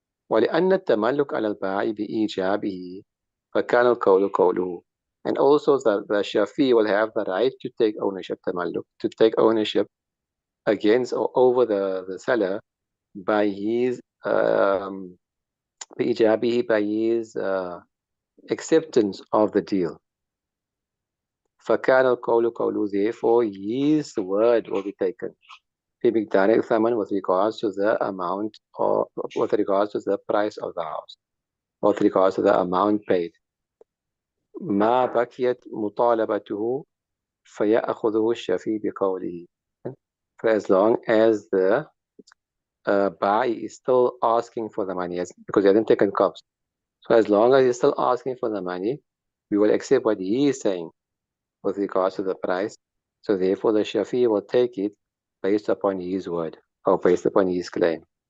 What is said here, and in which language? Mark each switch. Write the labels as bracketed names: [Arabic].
[Arabic] ولأن التملك على البائع بإيجابه فكان القول قوله, [English] and also the Shafi will have the right to take ownership, tamalluk, to take ownership against or over the seller by his بإيجابه, by his acceptance of the deal. [Arabic] فكان القول قوله, [English] therefore his word will be taken. [Arabic] في مقدار الثمن, [English] with regards to the amount, or with regards to the price of the house, with regards to the amount paid. [Arabic] ما بقيت مطالبته فيأخذه الشفي بقوله. [English] For as long as the buyer is still asking for the money, because he hasn't taken cups. So as long as he's still asking for the money, we will accept what he is saying with regards to the price. So therefore the Shafi will take it based upon his word, or based upon his claim.